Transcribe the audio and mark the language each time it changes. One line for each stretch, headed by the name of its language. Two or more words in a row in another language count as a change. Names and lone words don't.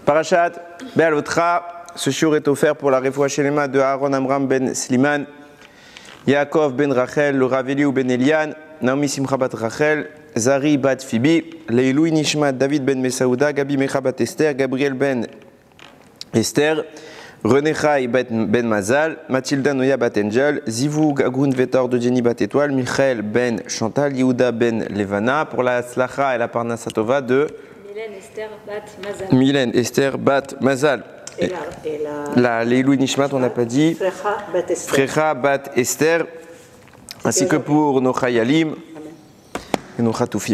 French: Parashat Be'alotra, ce shiur est offert pour la
Hebrew: רפואה שלמה
French: de Aaron Amram ben Sliman, Yaakov ben Rachel, Laura Veliou ben Elian, Naomi Simcha bat Rachel, Zari bat Phoebe,
Hebrew: לעילוי נשמת
French: David ben Mesaouda, Gabi Mecha bat Esther, Gabriel ben Esther, René Chai ben Mazal, Mathilda Noya bat Angel,
Hebrew: זיווג הגון וטוב
French: de Jenny bat Étoile, Michael ben Chantal, Yehuda ben Levana, pour la Slacha et la Parnasatova de Mylène Esther bat Mazal. Et la
Hebrew: לעילוי נשמת,
French: on n'a pas dit. Frecha bat Esther. Ainsi que pour nos Chayalim et nos Chatoufim.